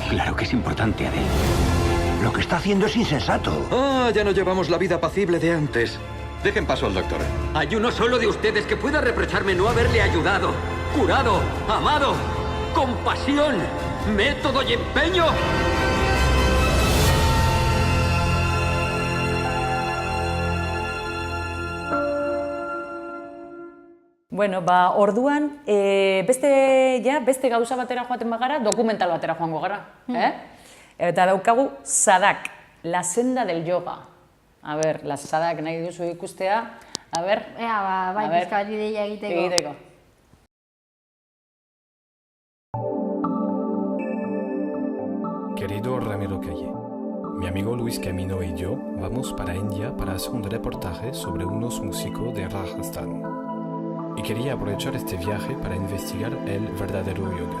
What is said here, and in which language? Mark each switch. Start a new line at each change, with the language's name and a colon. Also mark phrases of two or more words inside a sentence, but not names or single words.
Spanish: Claro que es importante, Adele. Lo que está haciendo es insensato. Ya no llevamos la vida apacible de antes. Dejen paso al doctor. Hay uno solo de ustedes que pueda reprocharme no haberle ayudado, curado, amado, con pasión, método y empeño.
Basque: Bueno, orduan, beste gauza batera joaten bagara, dokumental batera joango gara. Eta daukagu Sadak,
Spanish: la senda del yoga.
Basque: A ber, la Sadak nahi duzu ikustea. A ber, bai, pizka bat ideia egiteko.
Spanish: Querido Ramiro Calle, mi amigo Luis Camino y yo vamos para India para hacer un reportaje sobre unos músicos de Rajasthan. Y quería aprovechar este viaje para investigar el verdadero yoga.